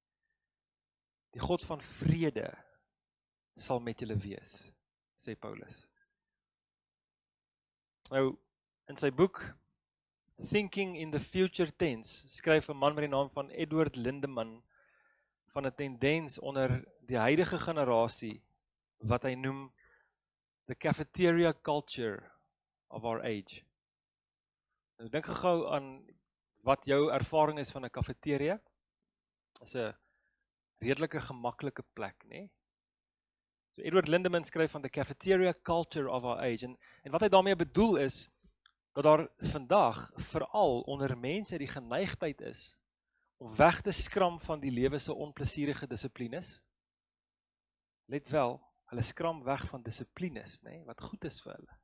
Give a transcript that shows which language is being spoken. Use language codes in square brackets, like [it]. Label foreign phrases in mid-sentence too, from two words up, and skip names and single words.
[af] Die God van vrede sal met julle wees, sê Paulus. Nou, in sy boek Thinking in the Future Tense, skryf 'n man met die naam van Edward Lindeman van 'n tendens onder die huidige generasie wat hy noem [en] the cafeteria culture of our age. [af] Nou dink gou aan wat jou ervaring is van 'n cafeteria. Dit is 'n redelike gemaklike plek, né? So Edward Lindeman skryf van [en] the cafeteria culture of our age, [af] en wat hy daarmee bedoel is, dat daar vandag veral onder mense die geneigtheid is om weg te skram van die lewe se onplesierige dissiplines. Let wel, hulle skram weg van dissiplines, né, wat goed is vir hulle.